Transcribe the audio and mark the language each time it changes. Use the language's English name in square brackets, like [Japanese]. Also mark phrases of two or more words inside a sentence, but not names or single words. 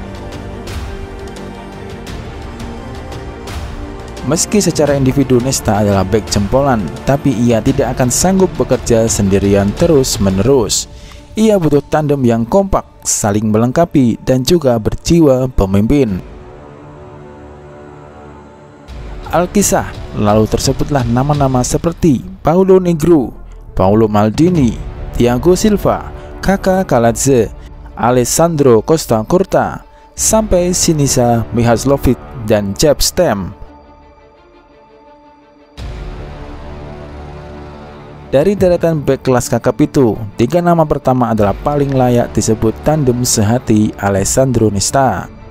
[Indonesian] Meski secara individu Nesta adalah bek jempolan, tapi ia tidak akan sanggup bekerja sendirian terus-menerus. Ia butuh tandem yang kompak, saling melengkapi, dan juga berjiwa pemimpin. Alkisah, lalu tersebutlah nama-nama seperti Paulo Negro, Paulo Maldini, Thiago Silva, Kakak Kaladze, Alessandro Costa Curta, sampai Sinisa Mihajlovic dan Jaap Stam. Dari deretan bek kelas kakap itu, 3 nama pertama adalah paling layak disebut tandem sehati Alessandro Nesta.